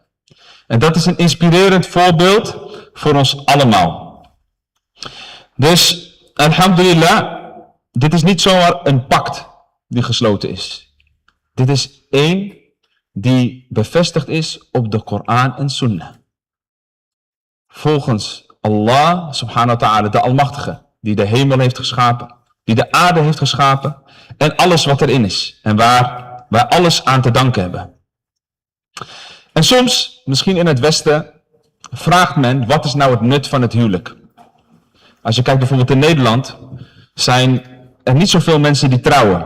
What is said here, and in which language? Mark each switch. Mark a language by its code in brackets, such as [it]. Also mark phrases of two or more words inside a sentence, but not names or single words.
[nl] En dat is een inspirerend voorbeeld voor ons allemaal. Dus, alhamdulillah, dit is niet zomaar een pact die gesloten is. Dit is één die bevestigd is op de Koran en Sunnah. Volgens Allah [ar] سبحانه وتعالى, [nl] de Almachtige, die de hemel heeft geschapen, die de aarde heeft geschapen en alles wat erin is en waar wij alles aan te danken hebben. En soms, misschien in het Westen, vraagt men, wat is nou het nut van het huwelijk? Als je kijkt bijvoorbeeld in Nederland, zijn er niet zoveel mensen die trouwen.